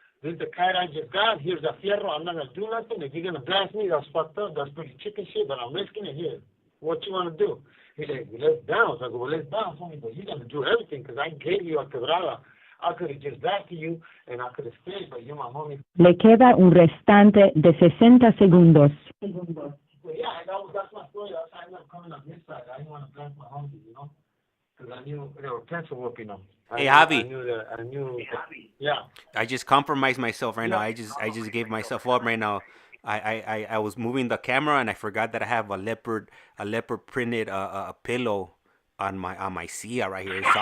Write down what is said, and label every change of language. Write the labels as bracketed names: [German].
[English] This is the kite I just got. Here's the fierro. I'm not going to do nothing. If you're going to blast me, that's fucked up. That's pretty chicken shit, but I'm risking it here. What you want to do? He's like, let's bounce. I go, well, let's bounce, homie. But you're going to do everything because I gave you a quebrada. I could have just backed you and I could have stayed, but you're my homie. [Spanish] Le queda un restante de 60 segundos. [English] But yeah, that's my story. I ended up coming on this side. I didn't want to blast my homies, you know? Because I knew they were pencil whooping them. Hey, Javi. I knew. Yeah. I just compromised myself right now. I just gave myself up right now. I was moving the camera and I forgot that I have a leopard printed a pillow on my silla right here.